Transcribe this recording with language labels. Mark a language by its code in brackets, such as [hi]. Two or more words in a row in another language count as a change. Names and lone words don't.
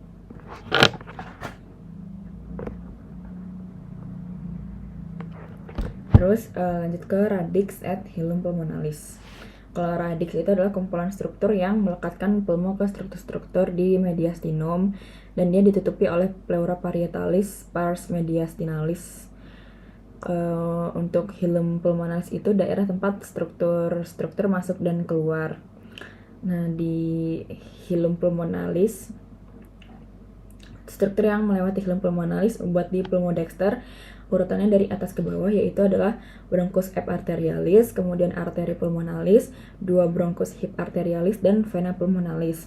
[id] Terus lanjut ke [la] radix et hilum pulmonalis. [id] Kalau radix itu adalah kumpulan struktur yang melekatkan pulmo ke struktur-struktur di mediastinum, dan dia ditutupi oleh [la] pleura parietalis pars mediastinalis. [id] Untuk [la] hilum pulmonalis [id] itu daerah tempat struktur masuk dan keluar. Nah, di [la] hilum pulmonalis, [id] struktur yang melewati [la] hilum pulmonalis [id] buat di pulmodexter urutannya dari atas ke bawah, yaitu adalah [la] bronchus hip arterialis, [id] kemudian [la] arteri pulmonalis, [id] 2 [la] bronchus hip arterialis, [id] dan [la] vena pulmonalis.